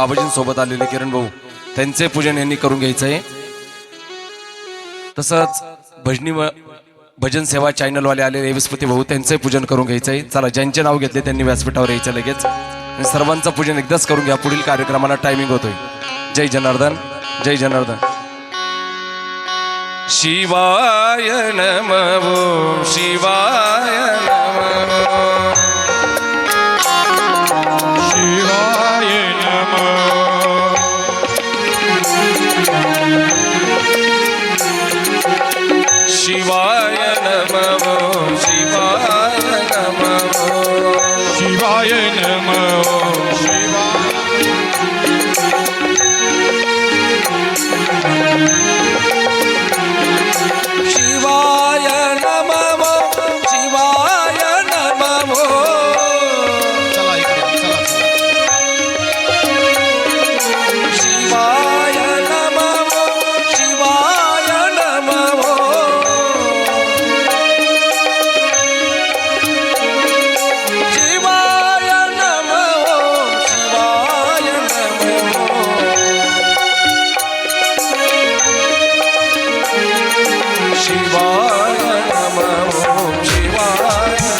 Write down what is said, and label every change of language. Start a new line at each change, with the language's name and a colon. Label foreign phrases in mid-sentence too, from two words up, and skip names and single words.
Marathi: बाबाजींसोबत आलेले किरण भाऊ त्यांचे पूजन यांनी करून घ्यायचं आहे. तसंच भजन सेवा चॅनलवाले आलेले विस्पती भाऊ त्यांचे पूजन करून घ्यायचं आहे. चला, ज्यांचे नाव घेतले त्यांनी व्यासपीठावर यायचं लगेच. आणि सर्वांचं पूजन एकदाच करून घ्या. पुढील कार्यक्रमाला टायमिंग होतोय. जय जनार्दन, जय जनार्दन.
Sanskrit: शिवाय नमः, शिवाय नमः, शिवाय नमः, शिवाय नमः, शिवाय नमः, शिवाय नमः, शिवाय शिवाय नमः, शिवाय नमः.
Marathi: चला इकडे, चला
Sanskrit: शिवाय नमः, शिवाय नमः, शिवाय नमः, शिवाय नमः, शिवाय नमः, शिवाय